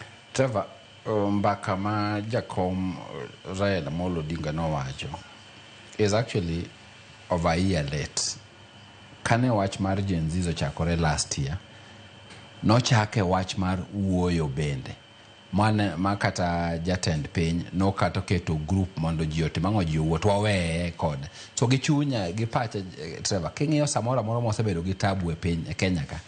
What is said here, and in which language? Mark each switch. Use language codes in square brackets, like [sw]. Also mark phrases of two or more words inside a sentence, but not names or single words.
[luo] Trevor, mbaka ma jakom Raila Amolo Odinga nowacho [en] is actually over a year late. [luo] Kane wach mar Gen Z ochakore [en] last year, [luo] nochake wach mar wuoyo bende. Ma kata jatend piny no kata keto group mondo ji otim ang'o ji owuot waweye kod. So gichunya gi pacha Trevor, king'iyo samoro amora mosebedo gi tabu e piny e Kenya ka.